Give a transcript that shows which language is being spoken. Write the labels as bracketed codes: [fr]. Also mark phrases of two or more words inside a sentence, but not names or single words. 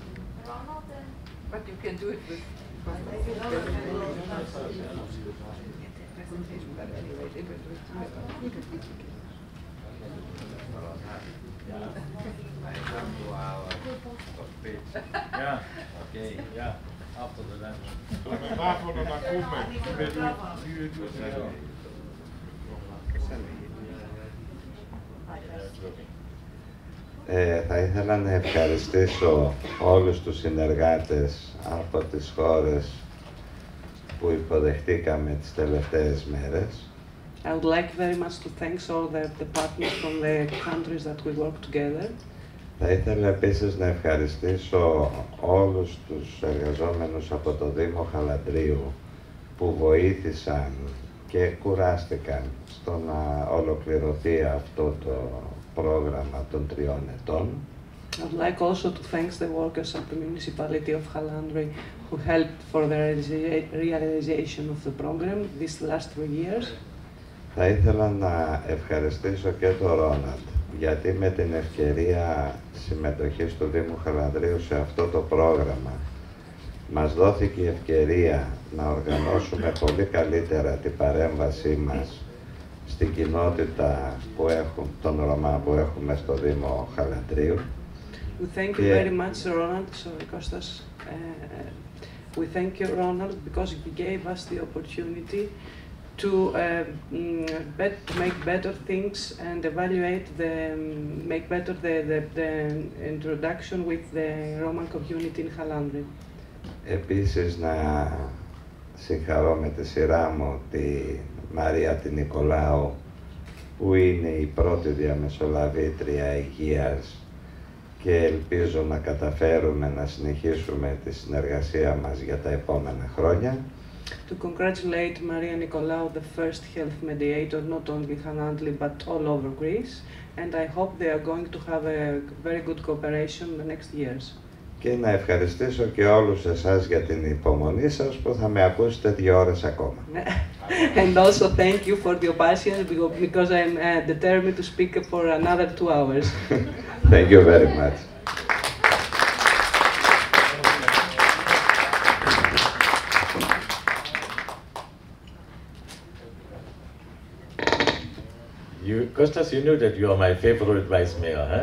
[en] But you can do it with presentation, but anyway, they will do it. Yeah, okay, yeah, after the lunch. [el] Θα ήθελα να ευχαριστήσω όλους τους συνεργάτες από τις χώρες που υποδεχτήκαμε τις τελευταίες μέρες. [en] I would like very much to thank all the partners from the countries that we work together. [el] Θα ήθελα επίσης να ευχαριστήσω όλους τους εργαζόμενους από το Δήμο Χαλανδρίου που βοήθησαν και κουράστηκαν στο να ολοκληρωθεί αυτό το πρόγραμμα των 3 ετών. [en] I would like also to thank the workers of the municipality of Haldrou who helped for the realization of the program these last 3 years. [el] Θα ήθελα να ευχαριστήσω και τον Ρόναλντ, γιατί με την ευκαιρία συμμετοχής του Δήμου Χαλανδρίου σε αυτό το πρόγραμμα μας δόθηκε η ευκαιρία να οργανώσουμε πολύ καλύτερα την παρέμβασή μας στην κοινότητα που των Ρωμά που έχουμε στο Δήμο Χαλανδρίου. [en] We thank you very much, Ronald. Sorry, Kostas. We thank you, Ronald, because you gave us the opportunity to make better things and evaluate make better the introduction with the Roman community in Haldrou. [el] Επίσης να συγχαρώ με τη σειρά μου τη Μαρία την Νικολάου, που είναι η πρώτη διαμεσολαβήτρια υγείας, και ελπίζω να καταφέρουμε να συνεχίσουμε τη συνεργασία μας για τα επόμενα χρόνια. [en] To congratulate Maria Nicolaou, the first health mediator, not only in Haldrou but all over Greece, and I hope they are going to have a very good cooperation in the next years. [el] Και να ευχαριστήσω και όλους εσάς για την υπομονή σας που θα με ακούσετε 2 ώρες ακόμα. [en] And also thank you for your patience because I'm determined to speak for another 2 hours. Thank you very much. Kostas, you know that you are my favorite vice mayor, huh?